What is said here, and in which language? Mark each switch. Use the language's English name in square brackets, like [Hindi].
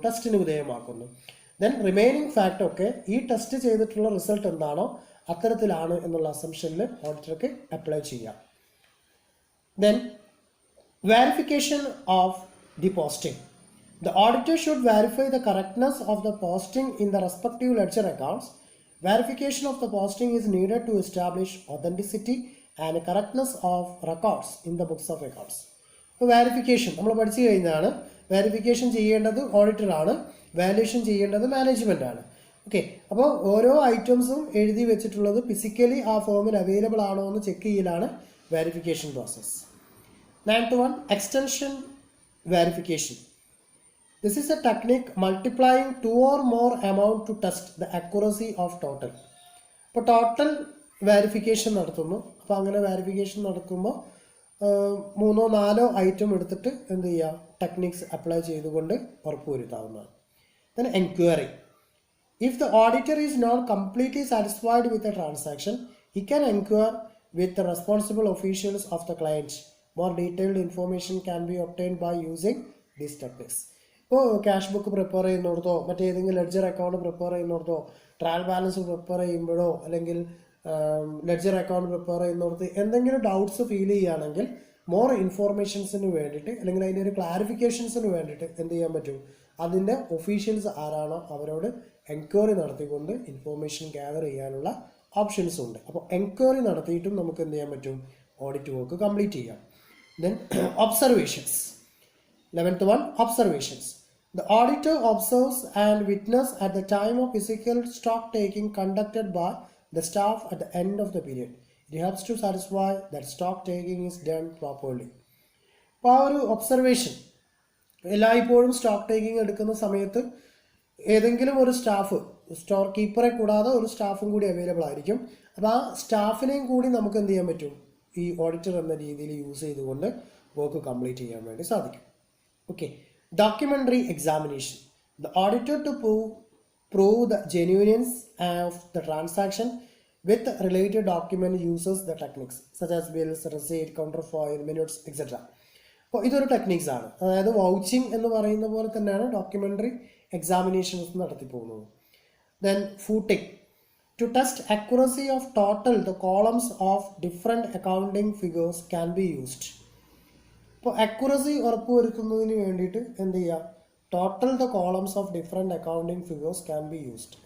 [Malayalam] ടെസ്റ്റിന് വിധേയമാക്കുന്നു. Then remaining fact ഒക്കെ ഈ ടെസ്റ്റ് ചെയ്തിട്ടുള്ള റിസൾട്ട് എന്താണോ അത്തരത്തിലാണ് എന്നുള്ള അസംഷനിൽ ഓഡിറ്റർക്ക് അപ്ലൈ ചെയ്യാം. [English] Then verification of the posting. The auditor should verify the correctness of the posting in the respective ledger accounts. Verification of the posting is needed to establish authenticity and correctness of records in the books of accounts. [Malayalam] ഇപ്പോൾ verification നമ്മൾ പഠിച്ചു കഴിഞ്ഞാണ്. Verification ചെയ്യേണ്ടത് ഓഡിറ്ററാണ്, valuation ചെയ്യേണ്ടത് management ആണ്. Okay, അപ്പോൾ ഓരോ ഐറ്റംസും എഴുതി വെച്ചിട്ടുള്ളത് ഫിസിക്കലി ആ ഫോമിൽ അവൈലബിൾ ആണോ എന്ന് ചെക്ക് ചെയ്യലാണ് verification process. [English] 9th one, extension verification. This is a technique multiplying two or more amount to test the accuracy of total. [Malayalam] ഇപ്പോൾ ടോട്ടൽ വെരിഫിക്കേഷൻ നടത്തുന്നു. അപ്പോൾ അങ്ങനെ വെരിഫിക്കേഷൻ നടക്കുമ്പോൾ 3-4 ഐറ്റം എടുത്തിട്ട് എന്ത് ചെയ്യുക? ടെക്നിക്സ് അപ്ലൈ ചെയ്തുകൊണ്ട് ഉറപ്പുവരുത്താവുന്നതാണ്. [English] Then enquiry. If the auditor is not completely satisfied with the transaction, he can inquire with the responsible officials of the client. More detailed information can be obtained by using these techniques. [Malayalam] ഇപ്പോൾ cash book prepare ചെയ്യുന്നിടത്തോ മറ്റേതെങ്കിലും ledger account prepare ചെയ്യുന്നിടത്തോ trial balance prepare ചെയ്യുമ്പോഴോ അല്ലെങ്കിൽ ledger account prepare ചെയ്യുന്നിടത്ത് എന്തെങ്കിലും doubts feel ചെയ്യുകയാണെങ്കിൽ more ഇൻഫോർമേഷൻസിന് വേണ്ടിയിട്ട് അല്ലെങ്കിൽ അതിൻ്റെ ഒരു ക്ലാരിഫിക്കേഷൻസിന് വേണ്ടിയിട്ട് എന്ത് ചെയ്യാൻ പറ്റും? അതിൻ്റെ ഒഫീഷ്യൽസ് ആരാണോ അവരോട് എൻക്വയറി നടത്തിക്കൊണ്ട് ഇൻഫോർമേഷൻ ഗ്യാദർ ചെയ്യാനുള്ള ഓപ്ഷൻസും ഉണ്ട്. അപ്പോൾ എൻക്വയറി നടത്തിയിട്ടും നമുക്ക് എന്ത് ചെയ്യാൻ പറ്റും, ഓഡിറ്റ് വർക്ക് കംപ്ലീറ്റ് ചെയ്യാം. [English] Then observations. 11th one, observations. The auditor observes and witness at the time of physical stock taking conducted by the staff at the end of the period. It helps to satisfy that stock taking is done properly. [Malayalam] അപ്പോൾ ആ ഒരു observation എല്ലായ്പ്പോഴും stock taking എടുക്കുന്ന സമയത്ത് ഏതെങ്കിലും ഒരു staff, store കീപ്പറെ കൂടാതെ ഒരു സ്റ്റാഫും കൂടി അവൈലബിൾ ആയിരിക്കും. അപ്പോൾ ആ സ്റ്റാഫിനെയും കൂടി നമുക്ക് എന്ത് ചെയ്യാൻ പറ്റും, ഈ ഓഡിറ്റർ എന്ന രീതിയിൽ യൂസ് ചെയ്തുകൊണ്ട് വർക്ക് കംപ്ലീറ്റ് ചെയ്യാൻ വേണ്ടി സാധിക്കും. [English] Okay, documentary examination. The auditor to prove the genuineness of the transaction with related document uses the techniques such as bills, receipt, counterfoil, minutes, etc. [Malayalam] അപ്പോൾ ഇതൊരു ടെക്നിക്സ് ആണ്. അതായത് വൗച്ചിങ് എന്ന് പറയുന്ന പോലെ തന്നെയാണ് ഡോക്യുമെൻ്ററി എക്സാമിനേഷൻസ് നടത്തി പോകുന്നത്. Then footing. [English] To test accuracy of total the columns of different accounting figures can be used. [Malayalam] ഇപ്പോൾ അക്യുറസി ഉറപ്പുവരുത്തുന്നതിന് വേണ്ടിയിട്ട് എന്ത് ചെയ്യുക, [English] Total the columns of different accounting figures can be used.